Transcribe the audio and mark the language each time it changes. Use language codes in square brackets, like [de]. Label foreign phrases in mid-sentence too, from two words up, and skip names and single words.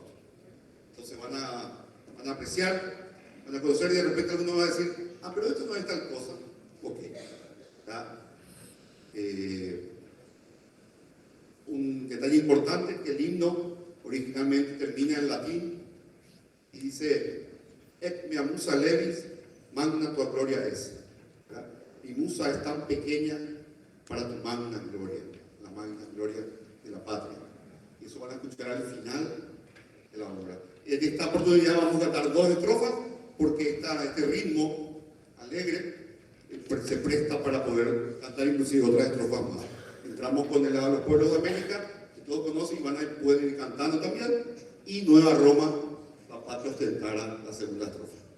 [es] Entonces van a apreciar, van a conocer, y de repente alguno va a decir, ah, pero esto no es tal cosa. Ok. Un detalle importante es que el himno originalmente termina en latín y dice, [la] et mea musa levis magna tua gloria es. [es] Mi musa es tan pequeña para tu magna gloria, la magna gloria de la patria. Y eso van a escuchar al final de la obra. En esta oportunidad vamos a cantar 2 estrofas, porque este ritmo alegre se presta para poder cantar inclusive otras estrofas más. Entramos con el lado de los pueblos de América, que todos conocen, y pueden ir cantando también, y Nueva Roma, la patria ostentará, la segunda estrofa.